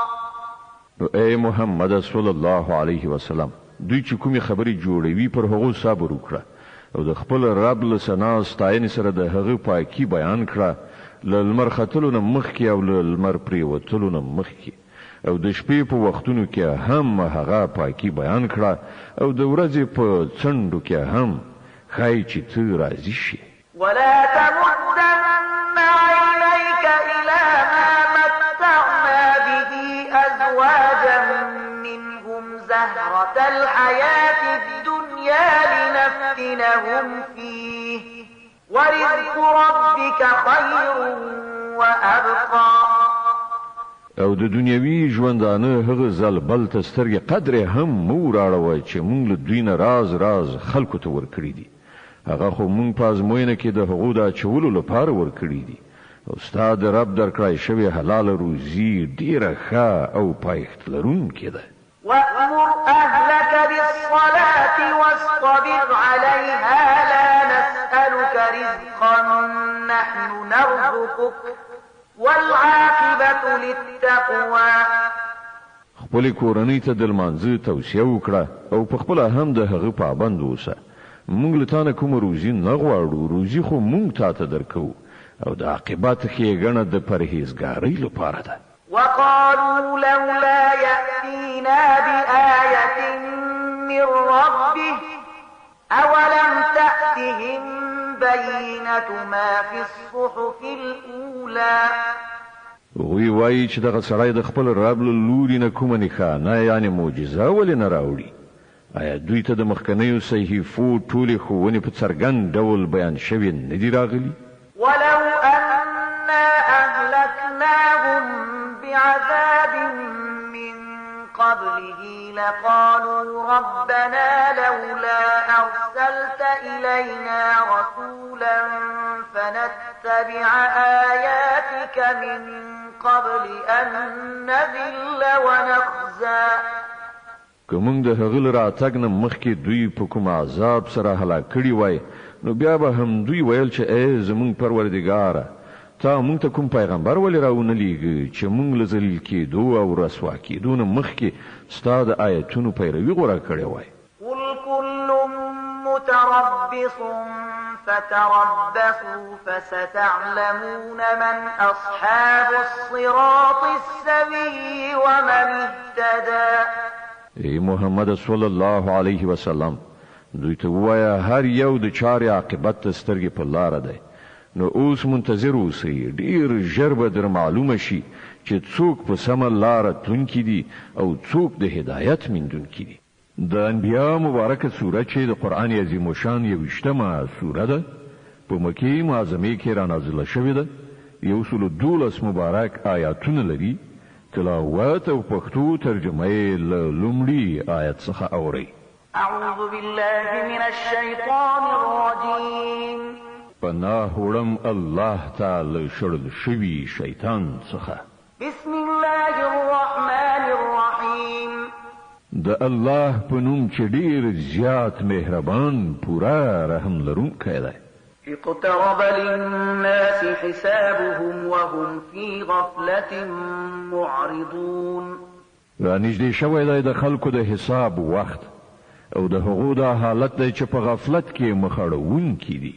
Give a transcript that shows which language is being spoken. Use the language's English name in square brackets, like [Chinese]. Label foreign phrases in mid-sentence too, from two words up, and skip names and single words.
[Pashto] اے محمد [Arabic] صلی الله علیه وسلم [Pashto] دوی چې کومې خبرې جوړوي پر هغو صبر وکړه او د خپل رب له ثنا ستاینې سره د هغه پاکي بیان کړه له لمر ختلو نه مخکې او له لمر پرېوتلو نه مخکې او د شپې په وختونو کې هم هغه پاکي بیان کړه او د ورځې په څنډو کې هم ښایي چې ته راضي شي. [Arabic] ولا تمدن عينيك إلى ما متعنا به أزواجا منهم زهرة الحياة الدنيا لنفتنهم فيه ورزق ربك خير وأبقى. [Pashto] او د دنیوي ژوندانه هغه ځل بل ته سترګې قدرې هم مو راړوي چې مونږ له دوی نه راز خلکو ته ورکړي دي. هغه خو مونږ په ازموینه کې د هغو د اچولو لپاره ورکړي دي او ستا د رب درکړای شوی حلال روزي ډیره ښه او پایښت لرونکې ده. [Arabic] وأمر أهلك بالصلاة واصطبر عليها لا نسألك رزقا نحن نرزقك والعاقبة للتقوى. [Pashto] خپل کورنۍ ته د لمانځه توصیه وکړه او په خپل هم د هغه پابند اوسه. موږ له تانه کوم روزي نه غواړو روزي خو موږ تاته درکو او د عاقبت ښېګڼه د پرهیزګارۍ لپاره ده. [Arabic] وقالوا لولا يأتينا بآية من ربه أولم تأتهم بينة ما في الصحف الأولى. [Pashto] وی وایي چې دغه سړی د خپل رب له لوري نه کومه نښانه یعنې معجزه ولې نه راوړي. آیا دوی ته د مخکنیو صحیفو ټولې ښوونې په څرګند ډول بیان شوې نه دي راغلي؟ [Arabic] ولو أنا أهلكناهم بعذاب من قبله لقالوا ربنا لولا أرسلت إلينا رسولا فنتبع آياتك من قبل أن نذل ونخزى [Pashto] که موږ د هغه راتګ نه مخکې دوی په کوم عذاب سره هلاک کړي وای نو بیا به هم دوی ویل چې ای زمونږ پروردګاره تا موږ ته کوم پیغمبر ولې راونه لیږي چې موږ له ذلیل کېدو او رسوا کېدو نه مخکې ستا د آیتونو پیروي غوره کړې وای. [Arabic] قل كل متربص فتربصوا فستعلمون من أصحاب الصراط السوي ومن اهتدى. [Pashto] ای محمد [Arabic] صلی الله علیه وسلم [Pashto] دوی ته وایا هر یو د چارې عاقبت ته سترګې په لاره دی نو اوس منتظر اوسئ ډیر ژر به در معلومه شي چې څوک په سمه لاره تلونکي دي او څوک د هدایت موندونکي دي. د انبیا مبارکه سوره چې د قرآن عظیم الشان 21مه سوره ده په مکې معظمه کې را نازله شوې ده 112 مبارک آیاتونه لري. تلاوت او پښتو ترجمه یې له لومړي آیت څخه اورئ. [Arabic] أعوذ بالله من الشيطان الرجيم. [Pashto] پناه وړم الله تعالی شړل شوي شیطان څخه. [Arabic] بسم الله الرحمن الرحيم. [Pashto] د الله په نوم چې ډیر زیات مهربان پورا رحم لرونکی دی. [Arabic] اقترب للناس حسابهم وهم في غفلة معرضون. [Pashto] را نږدې شوی دی د خلکو د حساب وخت او د هغو دا حالت دی چې په غفلت کې مخړوونکي دي.